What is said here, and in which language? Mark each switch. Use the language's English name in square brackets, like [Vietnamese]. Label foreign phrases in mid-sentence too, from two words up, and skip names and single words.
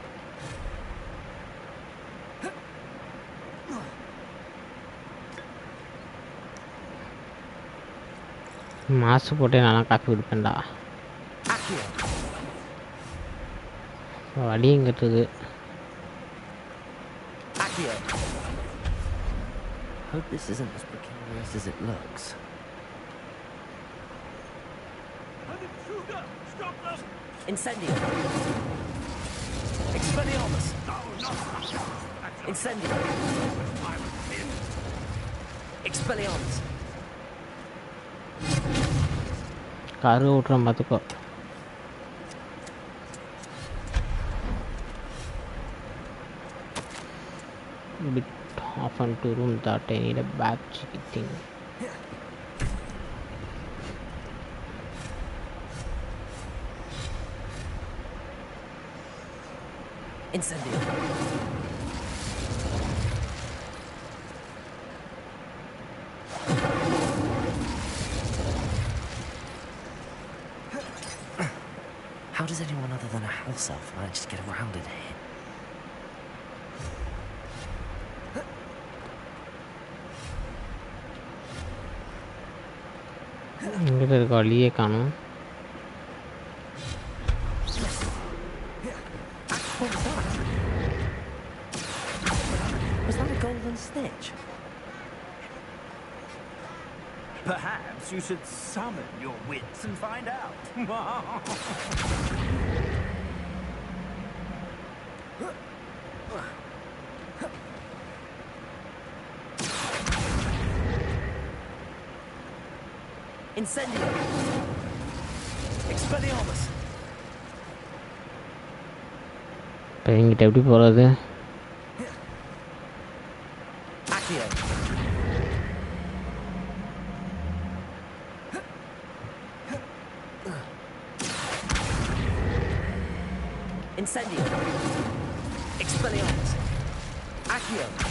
[Tamil] மாசு போட்டே நல்லா காஃபி குடிப்பேன்டா. வழி எங்கிட்டுது? [English] Hope this isn't as precarious as it looks. Incendio! Expelliarmus! Incendio! Expelliarmus! [Tamil] காரு ஓட்டுறோம் பார்த்துக்கோ. [English] Bit off into room that I need a back cheeky thing. Incendio! How does anyone other than a house elf manage to get around in here? [Tamil] இங்கிட்ட இருக்க வழியே காணும். [English] Was that a golden snitch? Perhaps you should summon your wits and find out. Incendio! Expelliarmus! [Tamil] இப்போ எங்கிட்ட எப்படி போகிறது? [English] Accio! Incendio! Expelliarmus! Accio!